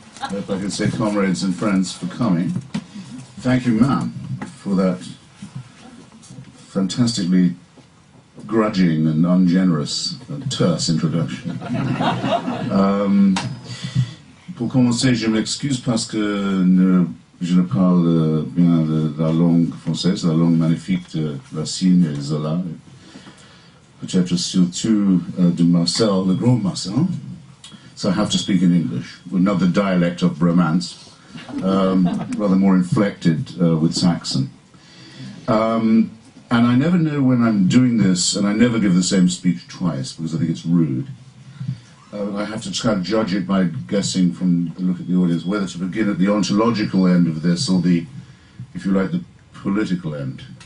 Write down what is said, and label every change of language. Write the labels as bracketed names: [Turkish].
[English] If I could say comrades and friends for coming. Thank you, ma'am, for that fantastically grudging and ungenerous and terse introduction. [French] Pour commencer, je m'excuse parce que je ne parle bien la langue française, la langue magnifique de Racine et Zola, peut-être surtout de Marcel, le grand Marcel. [English] So I have to speak in English, another dialect of Romance, rather more inflected with Saxon. And I never know when I'm doing this, and I never give the same speech twice because I think it's rude. I have to kind of judge it by guessing from the look at the audience whether to begin at the ontological end of this or the, if you like, the political end.